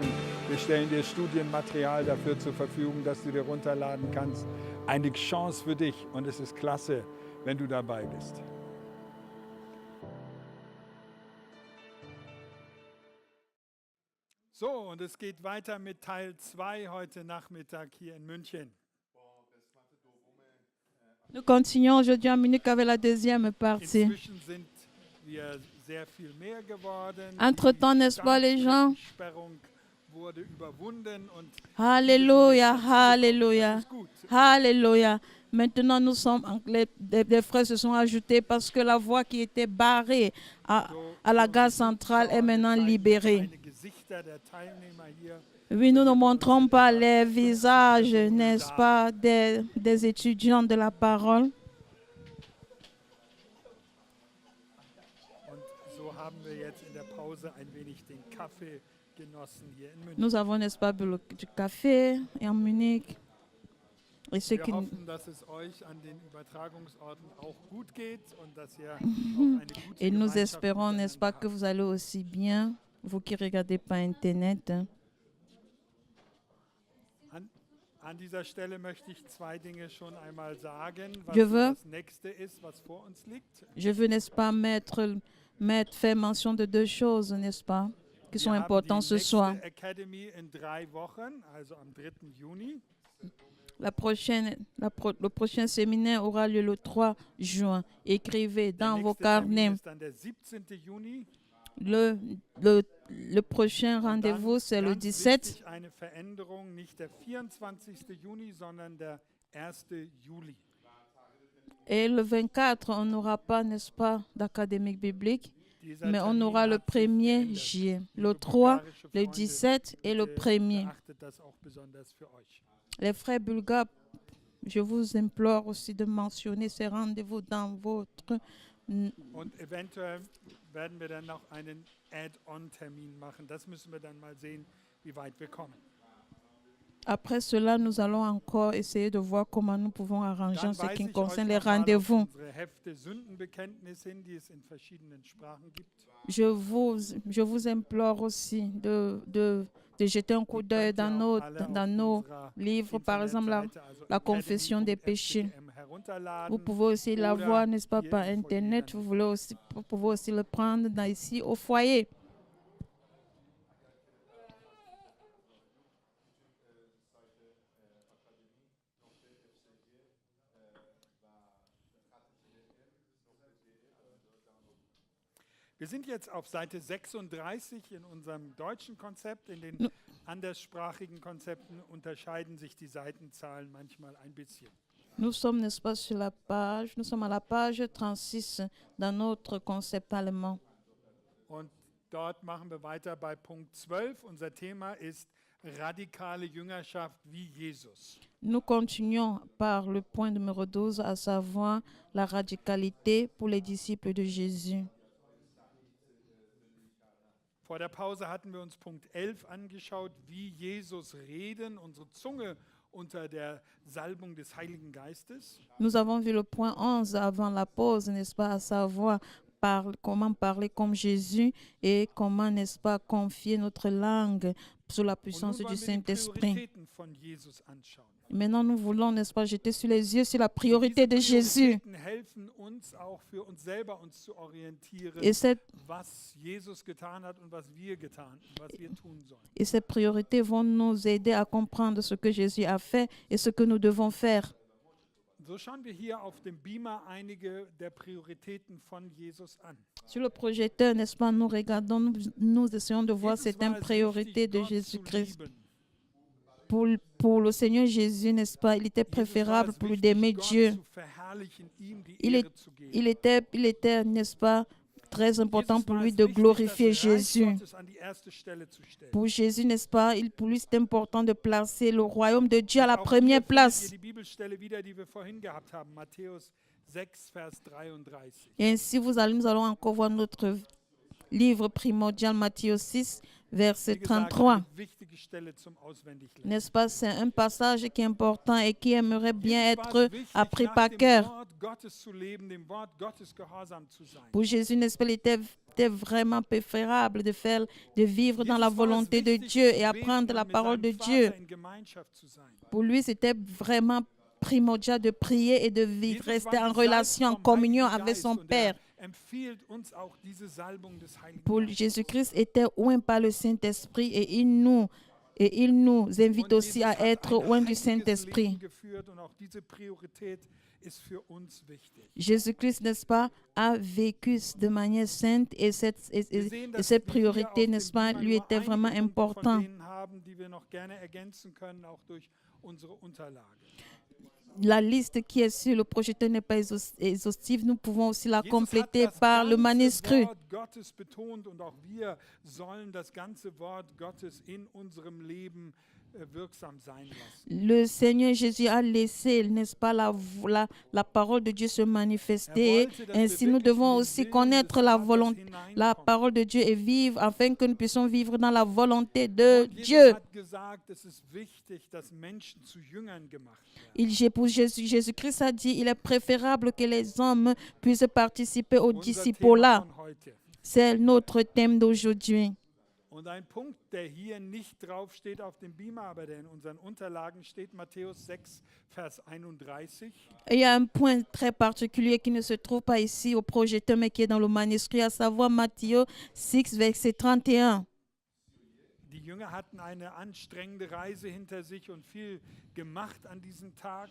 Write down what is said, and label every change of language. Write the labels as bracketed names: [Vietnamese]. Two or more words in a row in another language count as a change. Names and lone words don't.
[German] Wir stellen dir Studienmaterial dafür zur Verfügung, dass du dir runterladen kannst. Eine Chance für dich und es ist klasse, wenn du dabei bist. So, und es geht weiter mit Teil 2 heute Nachmittag hier in München. [French] Nous continuons aujourd'hui en Munich avec la deuxième partie. [German] Inzwischen sind wir sehr viel mehr geworden. [French] Entre-temps, n'est-ce pas, les gens? [German] Die Sperrung wurde überwunden und [French] Alléluia, [German] das [French] Alléluia, [German] ist gut. [French] Alléluia. Maintenant, nous sommes, les frères se sont ajoutés parce que la voie qui était barrée à la gare centrale est maintenant libérée. [German] Eine Gesichter der Teilnehmer hier. [French] Oui, nous ne montrons pas les visages, n'est-ce pas, des étudiants de la parole. [German] Und so haben wir jetzt in der Pause ein wenig den Kaffee genossen hier in München. [French] Nous avons, n'est-ce pas, bu du café en Munich. Et ceux [German] Wir [French] qui, [German] hoffen, dass es euch an den Übertragungsorten auch gut geht und dass ihr auch eine gute [French] et nous [German] Gemeinschaft [French] espérons, n'est-ce pas, [German] miteinander [French] que vous allez aussi bien, vous qui regardez par Internet. [German] An dieser Stelle möchte ich zwei Dinge schon einmal sagen, was [French] Je [German] so [French] veux- [German] das nächste ist, was vor uns liegt. [French] Je veux, n'est-ce pas, faire mention de deux choses, n'est-ce pas, qui sont [German] Wir haben [French] importantes [German] die [French] ce [German] nächste [French] soir. [German] Academy in 3 Wochen, also am 3. Juni. [French] Le prochain séminaire aura lieu le 3 juin. Écrivez [German] Der [French] dans vos [German] nächste Termin [French] carnets. [German] ist dann der 17. Juni. [French] Le prochain [German] Und [French] rendez-vous, c'est le [German] ganz [French] 17. [German] wichtig, eine Veränderung, nicht der 24. Juni, sondern der 1. Juli. [French] Et le 24, on n'aura pas, n'est-ce pas, d'académique biblique, [German] Dieser [French] mais on [German] Termin [French] aura le [German] hat sich [French] 1er [German] geändert. [French] juillet. [German] Liebe [French] Le 3, [German] bulgarische [French] le [German] Freunde, [French] 17 et le [German] bitte [French] 1er. [German] beachtet das auch besonders für euch. [French] Les frères bulgares, je vous implore aussi de mentionner ces rendez-vous dans votre... [German] Und eventuell werden wir dann noch einen Add-on-Termin machen. Das müssen wir dann mal sehen, wie weit wir kommen. [French] Après cela, nous allons encore essayer de voir comment nous pouvons arranger en [German] Dann [French] ce [German] weise [French] qui [German] ich euch [French] concerne les [German] noch mal auf [French] rendez-vous. [German] unsere Hefte Sündenbekenntnis hin, die es in verschiedenen Sprachen gibt. [French] Je vous implore aussi de jeter un coup [German] Die [French] d'œil [German] könnt ihr [French] dans [German] auch [French] nos, [German] alle [French] dans [German] auf [French] nos [German] unserer [French] livres, par exemple [German] Internetseite, also [French] la confession des péchés. [German] academy.fcgm herunterladen. [French] Vous pouvez aussi la [German] oder [French] voir, n'est-ce pas, [German] hier [French] par [German] im Foyer [French] Internet. [German] dann. [French] Vous pouvez aussi le prendre ici au foyer. [German] Wir sind jetzt auf Seite 36 in unserem deutschen Konzept. In den Ja. anderssprachigen Konzepten unterscheiden sich die Seitenzahlen manchmal ein bisschen. [French] Nous sommes, n'est-ce pas, sur la page, nous sommes à la page 36 dans notre concept allemand. [German] Und dort machen wir weiter bei Punkt 12. Unser Thema ist radikale Jüngerschaft wie Jesus. [French] Nous continuons par le point numéro 12, à savoir la radicalité pour les disciples de Jésus. [German] Vor der Pause hatten wir uns Punkt 11 angeschaut, wie Jesus reden, unsere Zunge unter der Salbung des Heiligen Geistes. [French] Nous avons vu le point 11 avant la pause, n'est-ce pas, à savoir comment parler comme Jésus et comment, n'est-ce pas, confier notre langue sous la [German] Und [French] puissance [German] nun [French] du [German] wollen wir die [French] Saint-Esprit. [German] Prioritäten von Jesus anschauen. [French] Maintenant, nous voulons, n'est-ce pas, jeter sur les yeux sur la priorité de [German] Diese [French] Jésus. [German] Prioritäten helfen uns auch für uns selber uns zu orientieren, [French] Et [German] was Jesus getan hat und was wir tun sollen. [French] ces priorités vont nous aider à comprendre ce que Jésus a fait et ce que nous devons faire. [German] So schauen wir hier auf dem Beamer einige der Prioritäten von Jesus an. [French] Sur le projecteur, n'est-ce pas, nous regardons, nous essayons de voir [German] Jesus [French] certaines [German] war es [French] priorités [German] wichtig, [French] de [German] Gott zu [French] Jésus-Christ. [German] lieben. [French] Pour le Seigneur Jésus, n'est-ce pas, il était [German] Jesus war [French] préférable [German] es [French] pour lui [German] wichtig, [French] d'aimer [German] Gott [French] Dieu. [German] zu verherrlichen, ihm die [French] Il [German] Ehre zu geben. [French] Il était, n'est-ce pas, très important [German] Jesus [French] pour [German] war [French] lui [German] es [French] de [German] wichtig, [French] glorifier [German] das Reich [French] Jésus. [German] Gottes an die erste Stelle zu stellen. [French] Pour Jésus, n'est-ce pas, pour lui, c'est important de placer le royaume de Dieu à la [German] Auch [French] première [German] hier findet [French] place. [German] ihr die Bibelstelle wieder, die wir vorhin gehabt haben, Matthäus 6, Vers 33. [French] Et ainsi, nous allons encore voir notre livre primordial, Matthieu 6, verset [German] Wie gesagt, [French] 33. [German] eine wichtige Stelle zum Auswendiglernen. [French] N'est-ce pas? C'est un passage qui est important et qui aimerait bien [German] Jesus war [French] être [German] es wichtig, [French] appris [German] nach [French] par [German] dem [French] cœur. [German] Wort Gottes zu leben, dem Wort Gottes gehorsam zu sein. [French] Pour Jésus, n'est-ce pas, il était vraiment préférable de vivre dans la [German] Jesus war es [French] volonté de [German] wichtig, [French] Dieu [German] zu [French] et [German] beten [French] apprendre la [German] und mit [French] parole de [German] seinem [French] Dieu. [German] Vater in Gemeinschaft zu sein. [French] Pour lui, c'était vraiment primordial de prier et de vivre, [German] Jesus [French] rester [German] war [French] en [German] gesalbt [French] relation, en [German] vom [French] communion [German] Heiligen [French] avec [German] Geist [French] son [German] und [French] Père. [German] empfiehlt uns auch diese Salbung des Heiligen [French] Pour [German] Geistes. [French] Jésus-Christ était oint par le Saint-Esprit et il nous invite [German] Und [French] aussi à [German] Jesus hat [French] être [German] ein [French] oint du [German] heiliges [French] Saint-Esprit. [German] Leben geführt und auch diese Priorität ist für uns wichtig. [French] Jésus-Christ, n'est-ce pas, a vécu de manière sainte et [German] Wir sehen, dass [French] cette [German] wir hier [French] priorité, [German] auf dem [French] n'est-ce pas, [German] Beamer [French] lui [German] nur [French] était [German] einige [French] vraiment [German] Punkte von [French] important. [German] denen haben, die wir noch gerne ergänzen können, auch durch unsere Unterlage. [French] La liste qui est sur le projecteur n'est pas exhaustive. Nous pouvons aussi la [German] Jesus hat [French] compléter [German] das [French] par le [German] ganze [French] manuscrit. [German] Wort Gottes betont und auch wir sollen das ganze Wort Gottes in unserem Leben wirksam sein lassen. [French] Le Seigneur Jésus a laissé, n'est-ce pas, la parole de Dieu se manifester. [German] wollte, dass [French] Ainsi, [German] wir [French] nous [German] wirklich [French] devons [German] in den [French] aussi [German] Willen [French] connaître [German] des [French] la [German] Vaters [French] volonté, la [German] hineinkommen. [French] parole de Dieu et vivre afin que nous puissions vivre dans la volonté de [German] Und Jesus [French] Dieu. [German] hat gesagt, es ist wichtig, dass Menschen zu Jüngern gemacht werden. [French] Pour Jésus-Christ a dit, il est préférable que les hommes puissent participer au [German] Unser Thema [French] discipulat. [German] von heute. [French] C'est notre thème d'aujourd'hui. [German] Und ein Punkt, der hier nicht draufsteht auf dem Beamer, aber der in unseren Unterlagen steht, Matthäus 6, Vers 31. [French] Et il y a un point très particulier qui ne se trouve pas ici au projecteur, mais qui est dans le manuscrit, à savoir Matthieu 6, verset 31. [German] Die Jünger hatten eine anstrengende Reise hinter sich und viel gemacht an diesem Tag.